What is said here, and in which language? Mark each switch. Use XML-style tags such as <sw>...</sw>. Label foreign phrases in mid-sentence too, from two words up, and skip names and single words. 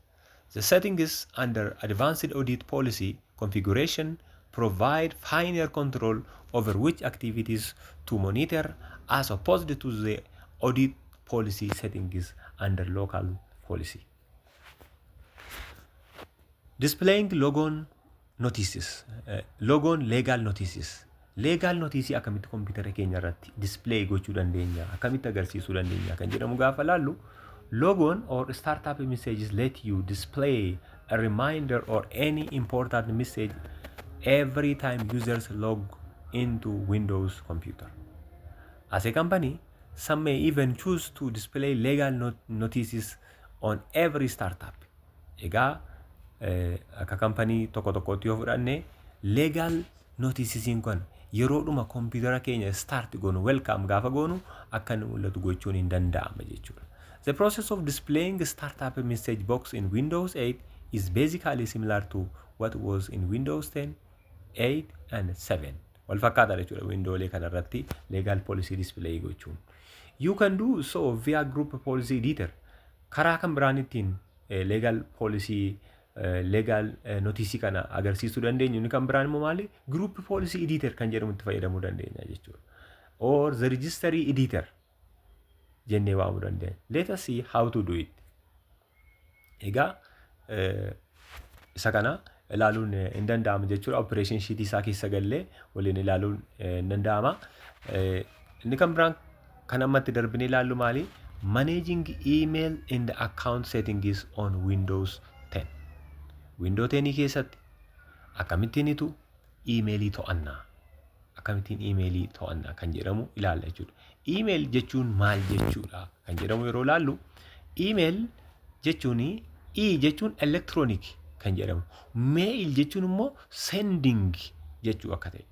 <en>The settings under Advanced Audit Policy configuration provide finer control over which activities to monitor as opposed to the audit policy settings under local policy. Displaying logon notices. Logon legal notices. Legal notice</en> <om>akkamitti computer keenya irratti display gochuu dandeenya, akkamitti agarsiisuu dandeenya kan jedhamu gaafa laallu</om> <en>logon or startup messages let you display a reminder or any important message every time users log into Windows computer. As a company, some may even choose to display legal notices on every startup.</en> <om>Egaa akka company tokko tokkotti yoo fudhanne</om> <en>legal notices</en> <om>kun yeroodhuma computer keenya start goonu welcome gaafa goonu akka inni mul'atu gochuun hin danda'ama jechuudha.</om> <en>The process of displaying a startup message box in Windows 8 is basically similar to what was in Windows 10, 8 and 7.</en> <om>Wal fakkaataadha jechuudha Windowslee kanarratti</om> <en>legal policy</en> <om>display gochuun.</om> <en>You can do so via group policy editor.</en> <om>Karaa kan biraan ittiin</om> <en>legal policy legal notice</en> <om>kana agarsiisuu dandeenyu inni kan biraan immoo maali?</om> <en>Group policy editor</en> <om>kan jedhamu itti fayyadamuu dandeenya jechuudha.</om> <en>Or the registry editor</en> <om>jennee waamuu dandeenya.</om> <en>Let us see how to do it.</en> <om>Egaa isa kana ilaaluun hin danda'amu jechuudha.</om> <en>Operation sheet</en> <om>isaa keessa gallee waliin ilaaluun hin danda'ama. Inni kan biraan kan ammatti darbine ilaallu maali?</om> <en>Managing email in the account settings on Windows 10.</en> <om>Windows 10 keessatti akkamittiinitu emailii to'annaa? Akkamittiin emailii to'annaa kan jedhamu ilaalla jechuudha. Email jechuun maal jechuudha kan jedhamu yeroo ilaallu, email jechuun jechuun electronic kan jedhamu. Mail jechuun immoo sending jechuu akka ta'e.</om>